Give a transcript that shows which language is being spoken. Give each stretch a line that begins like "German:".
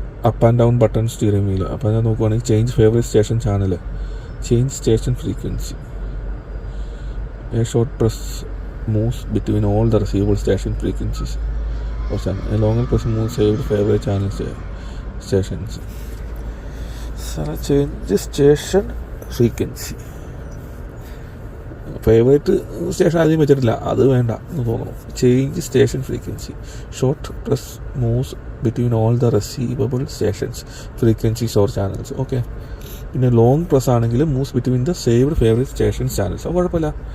English: Up and down button steering wheel.
Malayalam: അപ്പോൾ ഞാൻ നോക്കുവാണെങ്കിൽ
English: Change favourite station channel, change station frequency, a short press moves between all the receivable station frequencies or channel. A longer press moves saved favorite channel stations. Change station frequency.
Malayalam: Favourite station ആദ്യം വെച്ചിട്ടില്ല, അത് വേണ്ട എന്ന് തോന്നുന്നു.
English: Change station frequency, short press moves between all the receivable stations frequencies or channels.
Malayalam: Okay, പിന്നെ long press ആണെങ്കിൽ
English: Moves between the saved favourite station channels.
Malayalam: അത് കുഴപ്പമില്ല.